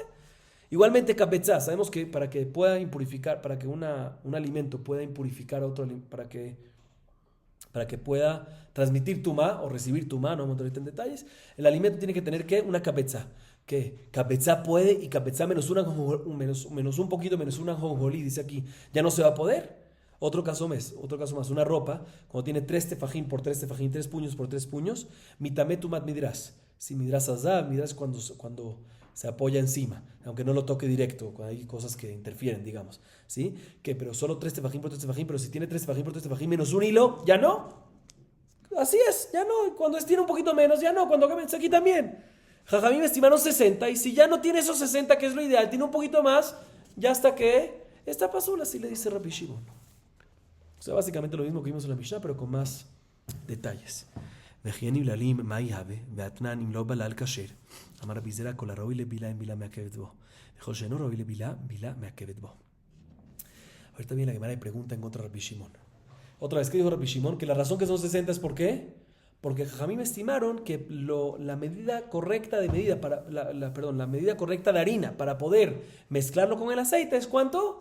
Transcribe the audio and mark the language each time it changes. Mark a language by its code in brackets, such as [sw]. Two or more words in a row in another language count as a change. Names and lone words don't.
[es] Igualmente capetzá, sabemos que para que pueda impurificar, para que un alimento pueda impurificar a otro, para que pueda transmitir tumá o recibir tumá, no vamos a entrar en detalles, el alimento tiene que tener ¿qué? Una capetzá. ¿Qué? Capetzá puede y capetzá menos un poquito menos una jonjolí, dice aquí, ya no se va a poder. Otro caso más, una ropa, cuando tiene 3 tefajín por 3 tefajín, 3 puños por 3 puños, [he] מיטמא טומאת מדרס. [es] Si [he] מדרס הזב, [es] midras cuando se apoya encima, aunque no lo toque directo, cuando hay cosas que interfieren, digamos, ¿sí? Pero solo 3 tefajín por 3 tefajín, pero si tiene 3 tefajín por 3 tefajín menos un hilo, ya no. Así es, ya no. Cuando tiene un poquito menos, ya no. Cuando comienza aquí también. Jajamí me estimaron 60, y si ya no tiene esos 60, que es lo ideal, tiene un poquito más, ya hasta que esta pasula, así le dice Rabbi Shimon. O sea, básicamente lo mismo que vimos en la Mishnah, pero con más detalles. [he] וכי בללים מה יהווה, והתנן אם לא בלל כשר. אמר רבי זרע, כל הראוי לבילה אין בילה מעכבת בו. וכל שאינו ראוי לבילה, בילה מעכבת בו. [es] Ahorita viene la Gemara y pregunta en contra de Rabbi Shimon. Otra vez, ¿qué dijo Rabbi Shimon? Que la razón que son 60 es ¿por qué? Porque Jajamim me estimaron que la medida correcta de medida la medida correcta de harina para poder mezclarlo con el aceite es ¿cuánto?